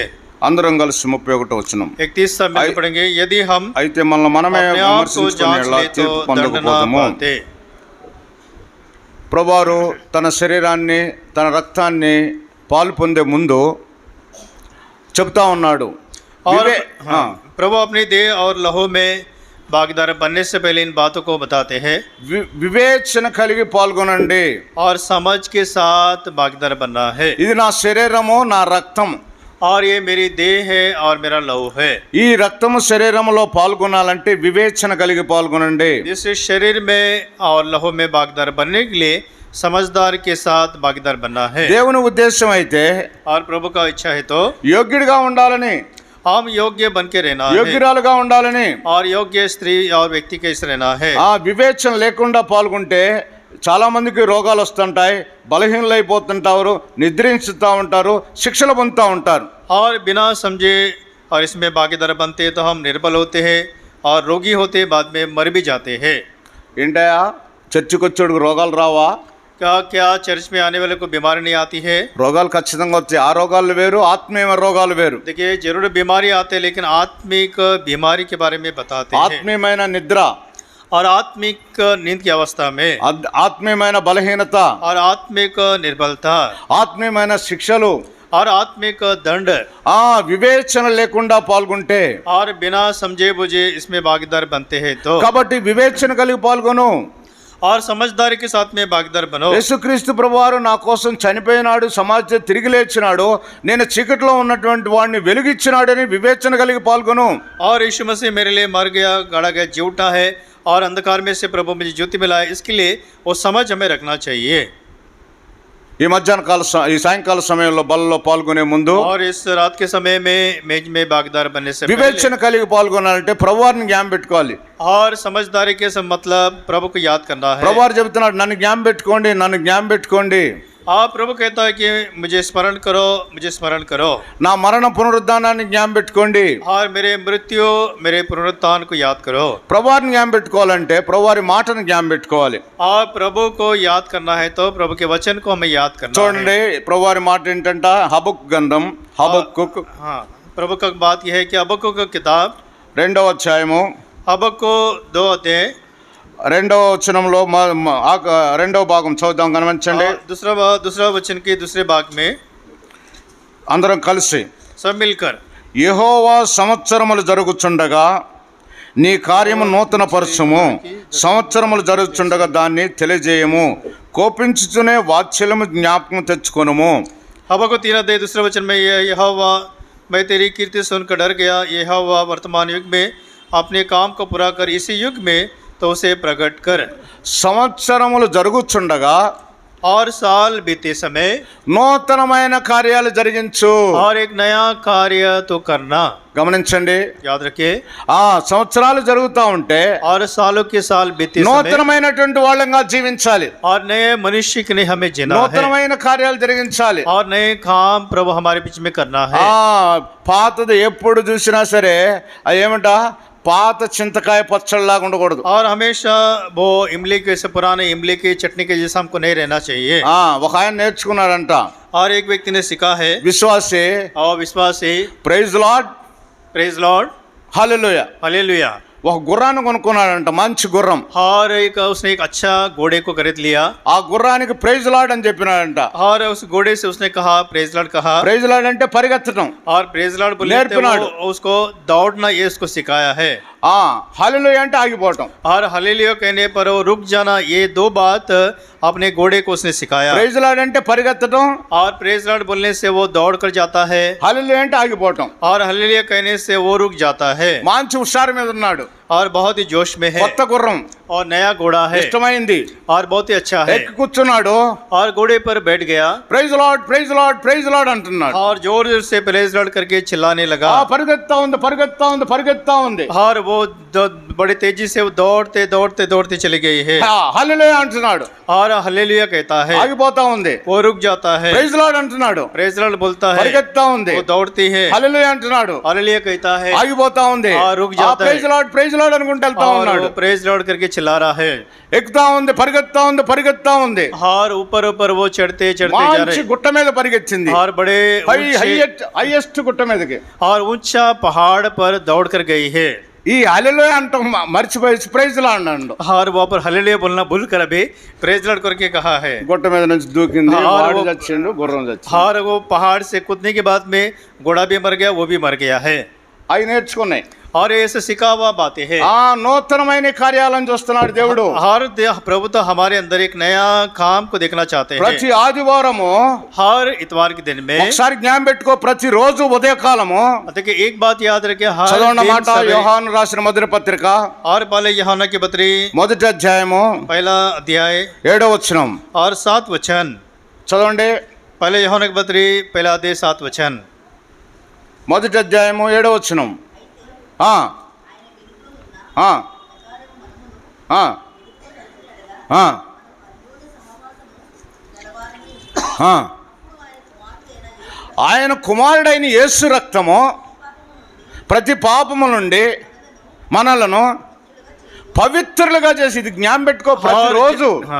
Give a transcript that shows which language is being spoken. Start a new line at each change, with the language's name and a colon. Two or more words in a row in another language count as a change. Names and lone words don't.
Telugu: అందరం కలిసి 31వ వచనం.
Hindi: 31 सब मिलकर पढ़ेंगे। यदि हम
Telugu: అయితే మనల్ని మనమే
Hindi: अपने आप को जांच
Telugu: విమర్శించుకునేలా
Hindi: ले तो
Telugu: తీర్పు
Hindi: दंड न
Telugu: పొందకపోతాము.
Hindi: पाते।
Telugu: ప్రభువారు తన శరీరాన్ని తన రక్తాన్ని పాలు పొందే ముందు చెప్తా ఉన్నాడు.
Hindi: और प्रभु अपनी देह और लहू में भागीदार बनने से पहले इन बातों को बताते हैं।
Telugu: వివేచన కలిగి పాల్గొనండి.
Hindi: और समझ के साथ भागीदार बनना है।
Telugu: ఇది నా శరీరము నా రక్తం.
Hindi: और ये मेरी देह है और मेरा लहू है।
Telugu: ఈ రక్తము శరీరములో పాల్గొనాలంటే వివేచన కలిగి పాల్గొనండి.
Hindi: इस शरीर में और लहू में भागीदार बनने के लिए समझदार के साथ भागीदार बनना है।
Telugu: దేవుని ఉద్దేశం అయితే
Hindi: और प्रभु का इच्छा है तो
Telugu: యోగ్యుడిగా ఉండాలని,
Hindi: हम योग्य बन के रहना है
Telugu: యోగ్యురాలుగా ఉండాలని.
Hindi: और योग्य स्त्री और व्यक्ति कैसे रहना है।
Telugu: ఆ వివేచన లేకుండా పాల్గొంటే చాలా మందికి రోగాలు వస్తుంటాయి, బలహీనలు అయిపోతుంటారు, నిద్రించుతూ ఉంటారు, శిక్షలు పొందుతూ ఉంటారు.
Hindi: और बिना समझे और इसमें भागीदार बनते तो हम निर्बल होते हैं और रोगी होते बाद में मर भी जाते हैं।
Telugu: ఏంటయా చర్చికి వచ్చేటికి రోగాలు రావా?
Hindi: क्या चर्च में आने वाले को बीमारी नहीं आती है?
Telugu: రోగాలు ఖచ్చితంగా వచ్చాయి. ఆ రోగాలు వేరు, ఆత్మీయ రోగాలు వేరు.
Hindi: देखिए जरूर बीमारी आते हैं लेकिन आत्मिक बीमारी के बारे में बताते हैं।
Telugu: ఆత్మీయమైన నిద్ర,
Hindi: और आत्मिक नींद की अवस्था में
Telugu: ఆత్మీయమైన బలహీనత,
Hindi: और आत्मिक निर्बलता
Telugu: ఆత్మీయమైన శిక్షలు,
Hindi: और आत्मिक दंड
Telugu: వివేచన లేకుండా పాల్గొంటే,
Hindi: और बिना समझे बुझे इसमें भागीदार बनते हैं तो
Telugu: కాబట్టి వివేచన కలిగి పాల్గొను.
Hindi: और समझदारी के साथ में भागीदार बनो।
Telugu: యేసుక్రీస్తు ప్రభువారు నా కోసం చనిపోయినాడు, సమాజం తిరిగి లేచినాడు, నేను చీకటిలో ఉన్నటువంటి వాడిని వెలుగిచ్చినాడని వివేచన కలిగి పాల్గొను.
Hindi: और यीशु मसीह मेरे लिए मर गया, गाड़ा गया, जी उठा है और अंधकार में से प्रभु मुझे ज्योति मिला है, इसके लिए वो समझ हमें रखना चाहिए।
Telugu: ఈ మధ్యాహ్న కాల ఈ సాయంకాల సమయంలో బలలో పాల్గొనే ముందు
Hindi: और इस रात के समय में मेज में भागीदार बनने से
Telugu: వివేచన కలిగి పాల్గొనాలంటే ప్రభువారిని జ్ఞాపకం పెట్టుకోవాలి.
Hindi: और समझदारी के मतलब प्रभु को याद करना है।
Telugu: ప్రభువారు చెబుతున్నాడు, నన్ను జ్ఞాపకం పెట్టుకోండి, నన్ను జ్ఞాపకం పెట్టుకోండి.
Hindi: प्रभु कहता है कि मुझे स्मरण करो, मुझे स्मरण करो।
Telugu: నా మరణ పునరుద్ధానాన్ని జ్ఞాపకం పెట్టుకోండి.
Hindi: और मेरे मृत्यु, मेरे पुनरुत्थान को याद करो।
Telugu: ప్రభువారిని జ్ఞాపకం పెట్టుకోవాలంటే ప్రభువారి మాటను జ్ఞాపకం పెట్టుకోవాలి.
Hindi: और प्रभु को याद करना है तो प्रभु के वचन को हमें याद करना है।
Telugu: చూడండి, ప్రభువారి మాట ఏంటంట, హబక్కు గ్రంథం, హబక్కు
Hindi: हाँ, प्रभु का बात यह है कि हबक्कुक की किताब
Telugu: 2వ అధ్యాయము
Hindi: हबक्कुक 2 अध्याय
Telugu: 2వ వచనంలో 2వ భాగం చదువుదాం, గమనించండి.
Hindi: दूसरा वचन के दूसरे भाग में
Telugu: అందరం కలిసి,
Hindi: सब मिलकर
Telugu: యెహోవా సంవత్సరములు జరుగుచుండగా నీ కార్యము నూతన పరచుము, సంవత్సరములు జరుగుచుండగా దాన్ని తెలియజేయము, కోపించుచునే వాత్సల్యము జ్ఞాపకం తెచ్చుకొనుము.
Hindi: हबक्कुक 3 अध्याय दूसरे वचन में यहोवा मैं तेरी कीर्ति सुनकर डर गया, यहोवा वर्तमान युग में अपने काम को पूरा कर, इसी युग में तो उसे प्रकट कर।
Telugu: సంవత్సరములు జరుగుచుండగా
Hindi: और साल बीते समय
Telugu: నూతనమైన కార్యాలు జరిగించు.
Hindi: और एक नया कार्य तो करना।
Telugu: గమనించండి,
Hindi: याद रखिए,
Telugu: సంవత్సరాలు జరుగుతూ ఉంటే
Hindi: और सालों के साल बीते समय
Telugu: నూతనమైనటువంటి వాళ్ళంగా జీవించాలి,
Hindi: और नए मनुष्य के लिए हमें जीना है,
Telugu: నూతనమైన కార్యాలు జరిగించాలి.
Hindi: और नए काम प्रभु हमारे बीच में करना है।
Telugu: పాతది ఎప్పుడు చూసినా సరే అది ఏమంట, పాత చింతకాయ పచ్చడిలాగా ఉండకూడదు.
Hindi: और हमेशा वो इमली के से पुराने इमली की चटनी के जैसा हमको नहीं रहना चाहिए।
Telugu: ఒక ఆయన నేర్చుకున్నాడంట,
Hindi: और एक व्यक्ति ने सीखा है,
Telugu: విశ్వాసి,
Hindi: और विश्वासी,
English: Praise Lord, Praise Lord,
Telugu: హల్లెలూయా,
Hindi: हालेलुया।
Telugu: ఒక గుర్రాన్ని కొనుక్కున్నాడంట, మంచి గుర్రం.
Hindi: और उसने एक अच्छा घोड़े को खरीद लिया,
Telugu: ఆ గుర్రానికి
English: Praise Lord
Telugu: అని చెప్పినాడంట.
Hindi: और उस घोड़े से उसने कहा
English: Praise Lord
Hindi: कहा,
English: Praise Lord
Telugu: అంటే పరిగెత్తడం.
Hindi: और
English: Praise Lord
Hindi: बोले उसको दौड़ना ये उसको सिखाया है।
Telugu: హల్లెలూయా అంటే ఆగిపోవటం.
Hindi: और हालेलुया कहने पर वो रुक जाना, ये 2 बात अपने घोड़े को उसने सिखाया।
English: Praise Lord
Telugu: అంటే పరిగెత్తడం,
Hindi: और
English: Praise Lord
Hindi: बोलने से वो दौड़ कर जाता है,
Telugu: హల్లెలూయా అంటే ఆగిపోవటం.
Hindi: और हालेलुया कहने से वो रुक जाता है।
Telugu: మంచి హుషారు మీద ఉన్నాడు,
Hindi: और बहुत ही जोश में है,
Telugu: కొత్త గుర్రం
Hindi: और नया घोड़ा है,
Telugu: ఇష్టమైంది,
Hindi: और बहुत ही अच्छा है,
Telugu: ఎక్కి కూర్చున్నాడు,
Hindi: और घोड़े पर बैठ गया,
English: Praise Lord, Praise Lord, Praise Lord అంటున్నాడు.
Hindi: और जोर जोर से
English: Praise Lord
Hindi: करके चिल्लाने लगा,
Telugu: పరిగెత్తా ఉంది, పరిగెత్తా ఉంది, పరిగెత్తా ఉంది.
Hindi: और वो बड़े तेजी से वो दौड़ते दौड़ते दौड़ते चली गई है,
Telugu: హల్లెలూయా అంటున్నాడు,
Hindi: और हालेलुया कहता है,
Telugu: ఆగిపోతా ఉంది.
Hindi: वो रुक जाता है,
English: Praise Lord
Telugu: అంటున్నాడు,
English: Praise Lord
Hindi: बोलता है,
Telugu: పరిగెత్తా ఉంది.
Hindi: वो दौड़ती है,
Telugu: హల్లెలూయా అంటున్నాడు,
Hindi: हालेलुया कहता है,
Telugu: ఆగిపోతా ఉంది.
Hindi: रुक जाता है,
English: Praise Lord, Praise Lord
Telugu: అనుకుంటూ వెళ్తా
Hindi: और
Telugu: ఉన్నాడు.
Hindi: वो
English: Praise Lord
Hindi: करके चिल्ला रहा है,
Telugu: ఎక్కుతా ఉంది, పరిగెత్తా ఉంది, పరిగెత్తా ఉంది.
Hindi: और ऊपर ऊपर वो चढ़ते चढ़ते जा
Telugu: మంచి
Hindi: रहे,
Telugu: గుట్ట మీద పరిగెత్తింది,
Hindi: और बड़े
Telugu: హైయెస్ట్ గుట్ట మీదకి.
Hindi: और ऊंचा पहाड़ पर दौड़ कर गई है।
Telugu: ఈ హల్లెలూయా అంటాం మర్చిపోయి
English: Praise Lord
Telugu: అన్నాడు.
Hindi: और वहाँ पर हालेलुया बोलना भूल कर अभी
English: Praise Lord
Hindi: करके कहा है,
Telugu: గుట్ట మీద నుంచి దూకింది,
Hindi: और
Telugu: వాడు
Hindi: वो-
Telugu: చచ్చిండు, గుర్రం చచ్చింది.
Hindi: और वो पहाड़ से कूदने के बाद में घोड़ा भी मर गया, वो भी मर गया है।
Telugu: అవి నేర్చుకున్నాయి.
Hindi: और ऐसे सिखा हुआ बातें हैं।
Telugu: నూతనమైన కార్యాలను చూస్తున్నాడు దేవుడు.
Hindi: हर प्रभु तो हमारे अंदर एक नया काम को देखना चाहते हैं।
Telugu: ప్రతి ఆదివారము
Hindi: हर इतवार के दिन में
Telugu: ఒకసారి జ్ఞాపకం పెట్టుకో, ప్రతి రోజు ఉదయకాలము
Hindi: देखिए एक बात याद रखे, हर
Telugu: చదవండి
Hindi: दिन
Telugu: మాట,
Hindi: सवेरे-
Telugu: యోహాను రాసిన మొదటి పత్రిక
Hindi: और पहले यूहन्ना की पत्री
Telugu: మొదటి అధ్యాయము
Hindi: 1 अध्याय
Telugu: 7వ వచనం
Hindi: और 7 वचन।
Telugu: చదవండి.
Hindi: पहले यूहन्ना की पत्री 1 अध्याय 7 वचन।
Telugu: మొదటి అధ్యాయము 7వ వచనం. ఆ ఆ ఆ ఆ ఆ ఆయన కుమారుడైన యేసు రక్తము ప్రతి పాపము నుండి మనలను పవిత్రులుగా చేసి, ఇది జ్ఞాపకం పెట్టుకో ప్రతిరోజు.